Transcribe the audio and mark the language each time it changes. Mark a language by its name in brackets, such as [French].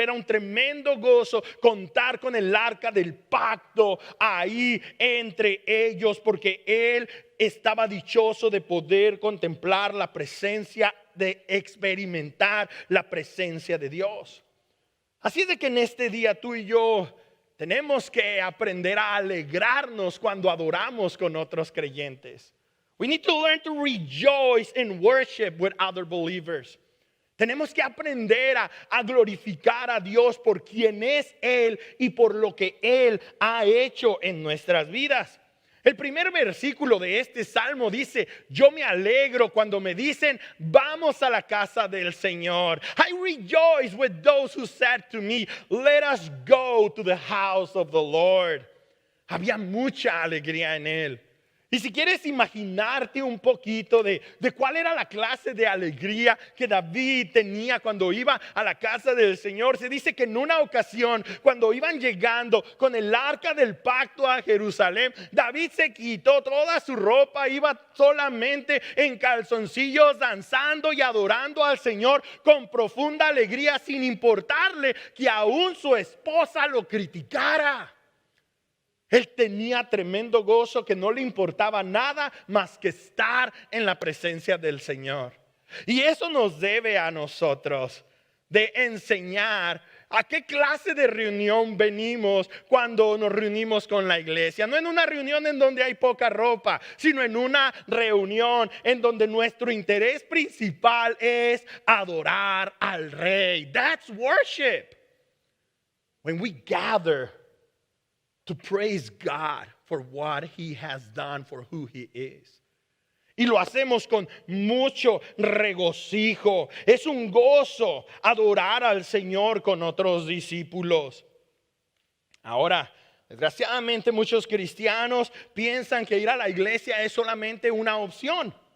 [Spanish] Era un tremendo gozo contar con el arca del pacto ahí entre ellos, porque él estaba dichoso de poder contemplar la presencia, de experimentar la presencia de Dios. Así es de que en este día tú y yo tenemos que aprender a alegrarnos cuando adoramos con otros creyentes. [English] We need to learn to rejoice and worship with other believers. [Spanish] Tenemos que aprender a glorificar a Dios por quien es Él y por lo que Él ha hecho en nuestras vidas. El primer versículo de este salmo dice, yo me alegro cuando me dicen, vamos a la casa del Señor. [English] I rejoice with those who said to me, let us go to the house of the Lord. [Spanish] Había mucha alegría en él. Y si quieres imaginarte un poquito de cuál era la clase de alegría que David tenía cuando iba a la casa del Señor, se dice que en una ocasión, cuando iban llegando con el arca del pacto a Jerusalén, David se quitó toda su ropa, iba solamente en calzoncillos, danzando y adorando al Señor con profunda alegría, sin importarle que aún su esposa lo criticara. Él tenía tremendo gozo, que no le importaba nada más que estar en la presencia del Señor. Y eso nos debe a nosotros de enseñar ¿A qué clase de reunión venimos cuando nos reunimos con la iglesia? No en una reunión en donde hay poca ropa, sino en una reunión en donde nuestro interés principal es adorar al Rey. [English] That's worship. When we gather to praise God for what He has done, for who He is. [Spanish] Y lo hacemos con mucho regocijo. Es un gozo adorar al Señor con otros discípulos. Ahora, desgraciadamente muchos cristianos piensan que ir a la iglesia es solamente una opción.